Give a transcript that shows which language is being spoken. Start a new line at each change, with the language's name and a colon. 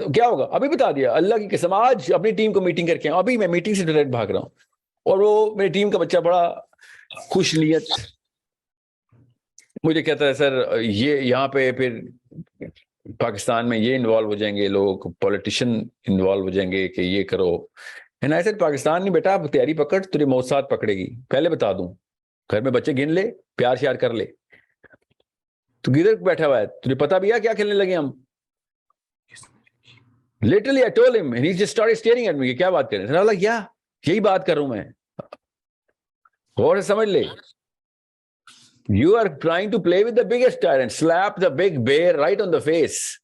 Urdu: کیا ہوگا ابھی بتا دیا, اللہ کی قسم آج اپنی ٹیم کو میٹنگ کر کے ابھی میں میٹنگ سے ڈائریکٹ بھاگ رہا ہوں, اور وہ میری ٹیم کا بچہ بڑا خوش نیت مجھے کہتا ہے سر یہ یہاں پہ پھر پاکستان میں یہ انوالو ہو جائیں گے لوگ, پولیٹیشین انوالو ہو جائیں گے کہ یہ کرو.
English: and I said
Urdu: پاکستان نہیں بیٹا, تیاری پکڑ, تیری موت ساتھ پکڑے گی. پہلے بتا دوں, گھر میں بچے گن لے, پیار شیار کر لے. تو کدھر بیٹھا ہوا ہے, تجھے پتا بھی ہے کیا کھیلنے لگے ہم.
English: Literally I told him and he just started staring at me.
Urdu: کیا بات کر رہے ہیں؟ کیا یہی بات کر رہا ہوں میں. غور سے سمجھ لے.
English: You are trying to play with the biggest tyrant. Slap the big bear right on the face.